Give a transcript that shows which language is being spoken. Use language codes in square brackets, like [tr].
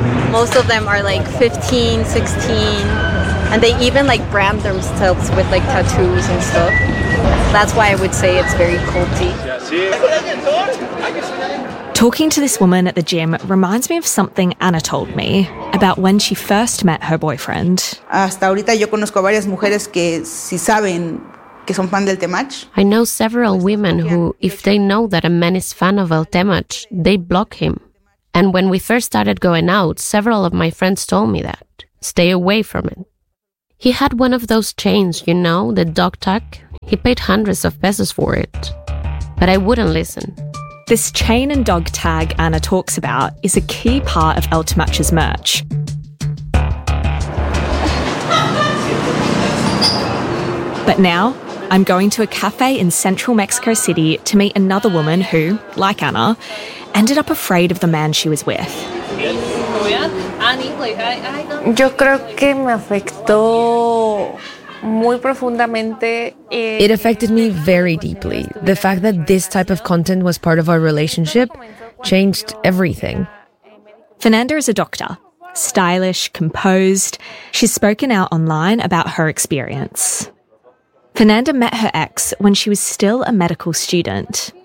[en] Most of them are like 15, 16, and they even like brand themselves with like tattoos and stuff. That's why I would say it's very culty. Talking to this woman at the gym reminds me of something Anna told me about when she first met her boyfriend. [es] Hasta ahorita yo conozco varias mujeres que si saben. [en] I know several women who, if they know that a man is fan of El Temach, they block him. And when we first started going out, several of my friends told me that. Stay away from it. He had one of those chains, you know, the dog tag. He paid hundreds of pesos for it. But I wouldn't listen. This chain and dog tag Anna talks about is a key part of El Temach's merch. But now, I'm going to a cafe in central Mexico City to meet another woman who, like Anna, ended up afraid of the man she was with. [es] Yo creo que me afectó muy profundamente. [en] It affected me very deeply. The fact that this type of content was part of our relationship changed everything. Fernanda is a doctor. Stylish, composed. She's spoken out online about her experience. Fernanda met her ex when she was still a medical student.